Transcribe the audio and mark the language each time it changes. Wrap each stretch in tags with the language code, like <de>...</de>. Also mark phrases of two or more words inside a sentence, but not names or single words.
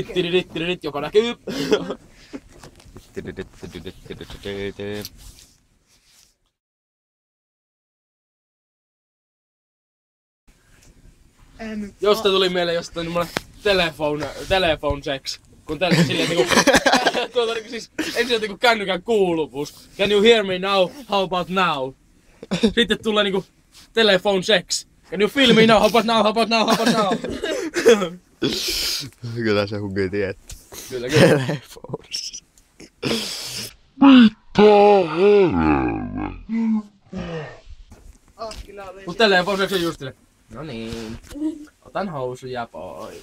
<fi>Tittirittiririt, joka näkyy. Josta tuli mieleen jostain mulle</fi> <en>telephone sex.</en> <fi>Kun silleen niinku siis ensin niinku kännykän kuuluvuus.</fi> <en>Can you hear me now? How about now?</en> <fi>Sitten tulee niinku</fi> <en>telephone sex. Can you feel me now? How about now? How about now? How about now?</en> <fi>Kyllä se huki tietää. Kyllä. Telefonissa. Mut</fi> <en>telephone sex</en> <fi>on just silleen. No niin. Otan housuja pois.</fi>